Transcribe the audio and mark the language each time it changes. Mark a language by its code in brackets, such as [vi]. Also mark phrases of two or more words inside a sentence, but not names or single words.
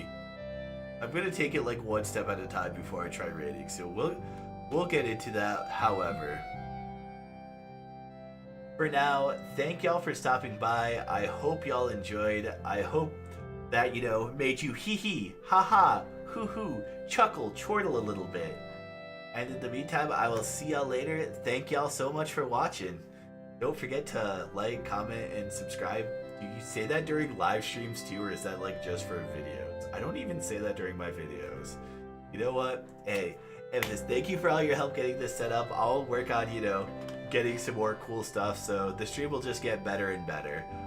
[en] I'm gonna take it like one step at a time before I try rating, so we'll get into that. However, for now, thank y'all for stopping by. I hope y'all enjoyed. I hope that, you know, made you hee hee, ha ha, hoo hoo, chuckle, chortle a little bit. And in the meantime, I will see y'all later. Thank y'all so much for watching. Don't forget to like, comment, and subscribe. Do you say that during live streams too, or is that like just for videos? I don't even say that during my videos. You know what? Hey, thank you for all your help getting this set up. I'll work on, getting some more cool stuff, so the stream will just get better and better.